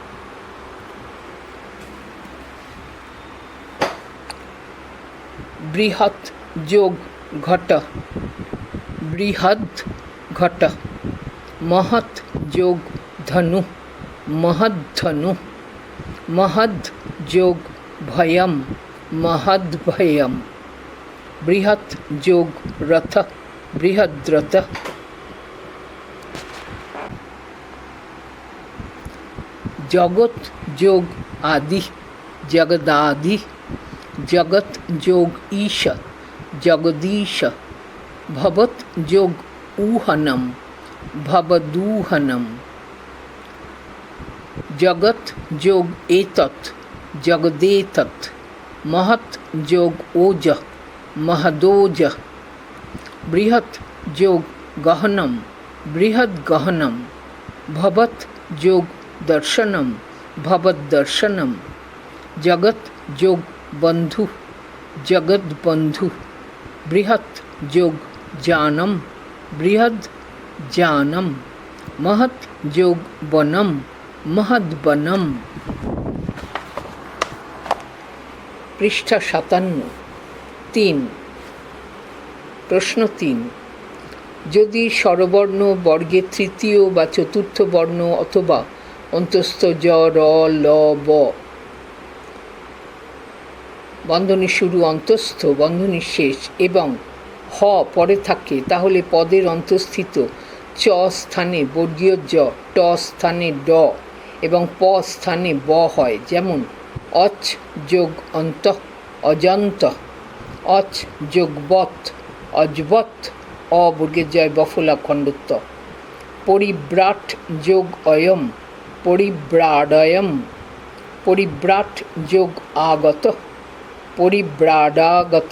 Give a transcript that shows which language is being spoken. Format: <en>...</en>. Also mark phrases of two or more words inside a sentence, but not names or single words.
<bn>বৃহৎ যোগ ঘট, বৃহদ ঘট। মহৎ যোগ ধনু, মহদ্ধনু। মহদ যোগ ভয়ম, মহদ্ভয়ম। বৃহৎ যোগ রথ, বৃহদ্রথ। জগৎ যোগ আদি, জগদাদি। জগৎ যোগ ঈশ, জগদীশ। ভবৎ যোগ ঊহনম, ভবদূহনম। জগৎ যোগ এতৎ, জগদেতৎ। মহৎ যোগ ওজ, মহদোজ। বৃহৎ যোগ গহনম, বৃহদ্গহনম। ভবৎ যোগ দর্শনম, ভবদ্দর্শনম। জগৎ যোগ বন্ধু, জগদ্বন্ধু। বৃহৎ যোগ জানম, বৃহদ জানম। মহৎ যোগ বনম, মহদ্বনম। পৃষ্ঠা 57। 3. প্রশ্ন 3. যদি স্বরবর্ণ বর্গের তৃতীয় বা চতুর্থ বর্ণ অথবা অন্তস্থ জ, র, ল, ব বন্ধনী শুরু অন্তস্থ বন্ধনী শেষ এবং হ পরে থাকে, তাহলে পদের অন্তঃস্থিত চ স্থানে বর্গীয় জ, ট স্থানে ড এবং প স্থানে ব হয়। যেমন অচ যোগ অন্ত, অজন্ত। অচ যোগ বৎ, অজবৎ। অ বর্গের জয় বফলা খণ্ডত্ব। পরিব্রাট যোগ অয়ম, পরিব্রাডয়ম। পরিব্রাট যোগ আগত, পরিব্রাডাগত।</bn>